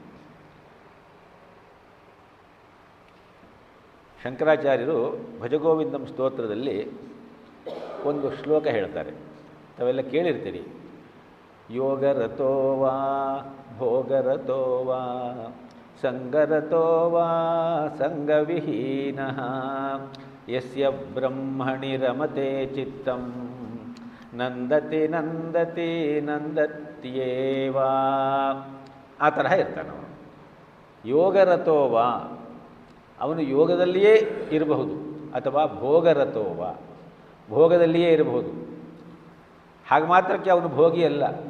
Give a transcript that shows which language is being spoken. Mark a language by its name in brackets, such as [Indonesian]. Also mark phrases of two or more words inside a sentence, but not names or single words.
[Kannada] ಶಂಕರಾಚಾರ್ಯರು ಭಜಗೋವಿಂದಂ ಸ್ತೋತ್ರದಲ್ಲಿ ಒಂದು ಶ್ಲೋಕ ಹೇಳ್ತಾರೆ, ತಾವೆಲ್ಲ ಕೇಳಿರ್ತೀರಿ. [Sanskrit] ಯೋಗರತೋವಾ ಭೋಗರತೋವಾ ಸಂಗರತೋವಾ ಸಂಗವಿಹೀನಃ ಯಸ್ಯ ಬ್ರಹ್ಮಣಿ ರಮತೆ ಚಿತ್ತಂ ನಂದತಿ ನಂದತಿ ನಂದತ್ಯೇವಾ. [Kannada] ಆ ತರಹ ಇರ್ತಾನವನು. ಯೋಗರತೋವಾ, ಅವನು ಯೋಗದಲ್ಲಿಯೇ ಇರಬಹುದು, ಅಥವಾ ಭೋಗರತೋವ, ಭೋಗದಲ್ಲಿಯೇ ಇರಬಹುದು. ಹಾಗೆ ಮಾತ್ರಕ್ಕೆ ಅವನು ಭೋಗಿ ಅಲ್ಲ.